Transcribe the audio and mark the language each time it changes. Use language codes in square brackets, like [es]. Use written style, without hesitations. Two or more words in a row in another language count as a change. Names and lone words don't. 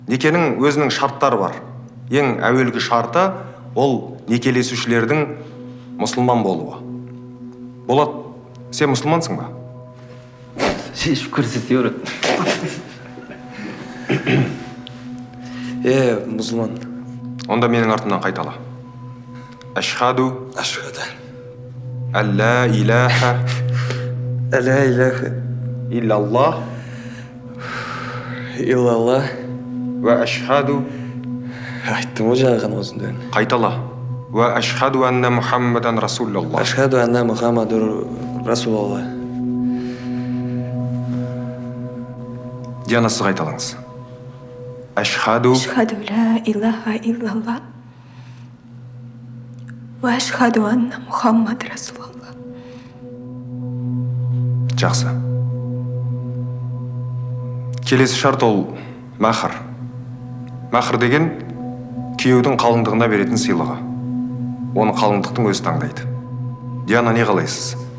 [kk] Некенің өзінің шарттары бар. Ең әуелгі шарты ол некелесушілердің мұсылман болуы. Болат, сен мұсылмансың ба? Шешіп көрсетер. Мұсылман. Онда менің артымнан қайтала. [ar] أشهد أن لا إله إلا الله وأشهد. [kk] Айттым ғой жағын осында. Қайтала. [ar] وأشهد أن محمدا رسول الله. أشهد أن محمد رسول الله. [kk] Диана, сіз қайталаңыз. [ar] Ашхаду لا إله إلا الله وأشهد أن محمد رسول الله. [kk] Жақсы. Келесі шарт ол махр. Махр деген күйеудің қалыңдығына беретін сыйлығы. Оны қалыңдықтың өзі таңдайды. Диана, не қалайсыз?